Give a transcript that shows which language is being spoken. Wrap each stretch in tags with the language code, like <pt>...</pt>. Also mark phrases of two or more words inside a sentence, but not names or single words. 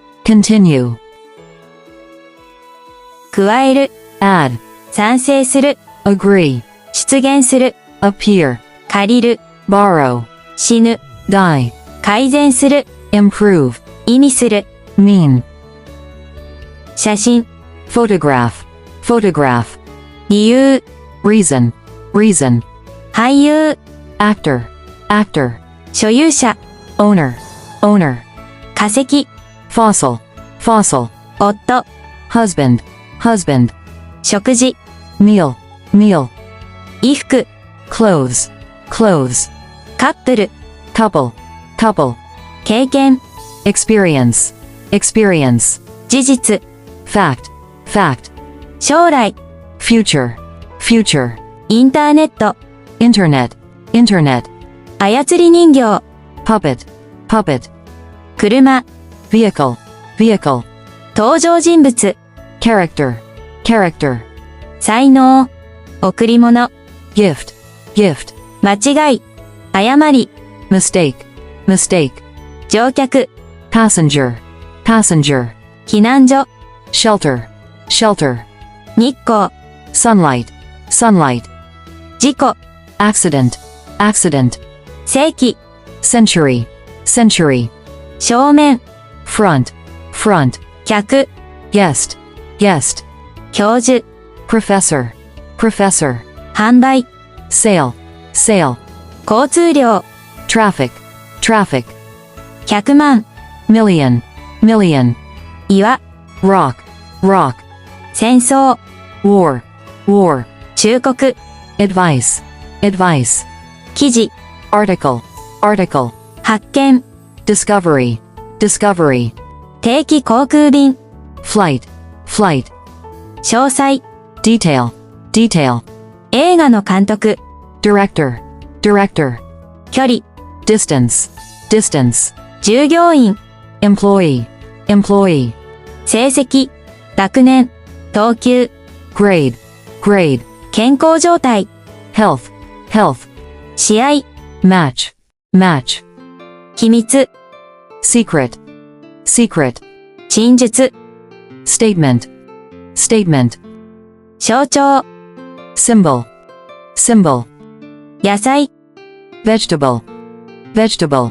<en>continue,</en> <ja>加える、</ja> <en>add,</en> <ja>賛成する、</ja> <en>agree,</en> <ja>出現する、</ja> <en>appear,</en> <ja>借りる、</ja> <en>borrow,</en> <ja>死ぬ、</ja> <en>die,</en> <ja>改善する、</ja> <en>improve,</en> <ja>意味する、</ja> <en>mean,</en> <ja>写真、</ja> <en>photograph, photograph,</en> <ja>理由、</ja> <en>reason, reason,</en> <ja>俳優、</ja> <en>actor, actor,</en> <ja>所有者、</ja> <en>owner, owner,</en> <ja>化石、</ja> <en>fossil, fossil,</en> <ja>夫、</ja> <en>husband, husband,</en> <ja>食事、</ja> <en>meal, meal,</en> <ja>衣服、</ja> <en>clothes, clothes,</en> <ja>カップル、</ja> <en>couple, couple,</en> <ja>経験、</ja> <en>experience, experience,</en> <ja>事実、</ja> <en>fact, fact,</en> <ja>将来、</ja> <en>future, future,</en> <ja>インターネット、</ja> <en>internet, internet,</en> <ja>操り人形、</ja> <en>puppet, puppet,</en> <ja>車、</ja> <en>vehicle, vehicle,</en> <ja>登場人物、</ja> <en>character, character,</en> <ja>才能、贈り物、</ja> <en>gift, gift,</en> <ja>間違い、誤り、</ja> <en>mistake, mistake,</en> <ja>乗客、</ja> <en>passenger, passenger,</en> <ja>避難所、</ja> <en>shelter, shelter,</en> <ja>日光、</ja> <en>sunlight, sunlight,</en> <ja>事故、</ja> <en>accident, accident,</en> <ja>世紀、</ja> <en>century, century,</en> <ja>正面、</ja> <en>front, front,</en> <ja>客、</ja> <en>guest, guest,</en> <ja>教授、</ja> <en>professor, professor,</en> <ja>販売、</ja> <en>sale, sale,</en> <ja>交通量、</ja> <en>traffic, traffic,</en> <ja>100万、</ja> <en>million, million,</en> <ja>岩、</ja> <en>rock, rock,</en> <ja>戦争、</ja> <en>war, war,</en> <ja>忠告、</ja> <en>advice, advice,</en> <ja>記事、</ja> <en>article, article,</en> <ja>発見、</ja> <en>discovery, discovery,</en> <ja>定期航空便、</ja> <en>flight, flight,</en> <ja>詳細、</ja> <en>detail, detail,</en> <ja>映画の監督、</ja> <en>director, director,</en> <ja>距離、</ja> <en>distance, distance,</en> <ja>従業員、</ja> <en>employee, employee,</en> <ja>成績、学年、等級、</ja> <en>grade, grade,</en> <ja>健康状態、</ja> <en>health, health,</en> <ja>試合、</ja> <en>match, match,</en> <ja>秘密、</ja> <en>secret, secret,</en> <ja>陳述、</ja> <en>statement, statement,</en> <ja>象徴、</ja> <en>symbol, symbol,</en> <ja>野菜、</ja> <en>vegetable, vegetable,</en>